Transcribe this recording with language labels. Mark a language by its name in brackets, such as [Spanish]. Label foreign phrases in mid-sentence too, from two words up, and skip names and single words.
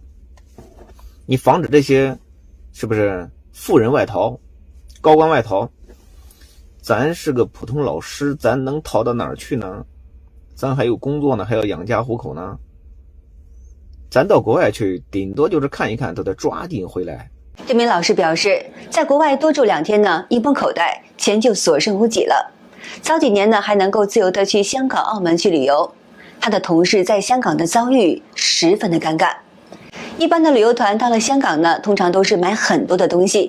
[Chinese] 你防止這些是不是富人外逃、高官外逃？咱是個普通老師，咱能逃到哪兒去呢？咱還有工作呢，還要養家糊口呢。咱到國外去，頂多就是看一看，都得抓緊回來。這名老師表示，在國外多住2天呢，一碰口袋，錢就所剩無幾了。早幾年呢，還能夠自由的去香港、澳門去旅遊。他的同事在香港的遭遇十分的尷尬。一般的旅遊團到了香港呢，通常都是買很多的東西。